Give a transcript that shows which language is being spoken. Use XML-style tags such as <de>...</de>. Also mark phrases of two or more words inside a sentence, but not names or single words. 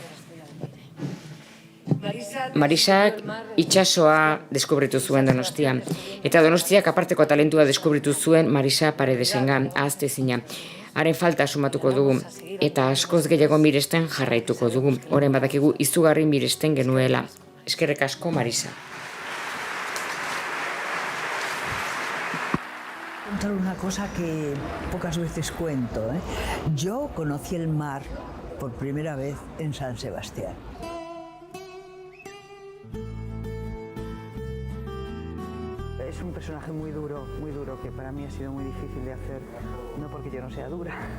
<eu>Marisak itsasoa deskubritu zuen Donostian, eta Donostiak aparteko talentua deskubritu zuen Marisa Paredesengan, ahaztezina. Haren falta sumatuko dugu, eta askoz gehiago miresten jarraituko dugu. Orain badakigu izugarri miresten genuela. Eskerrik asko, Marisa.</eu> <es>Contar una cosa que pocas veces cuento, ¿eh? Yo conocí el mar por primera vez en San Sebastián. Es un personaje muy duro, que para mí ha sido muy difícil de hacer, no porque yo no sea dura.</es>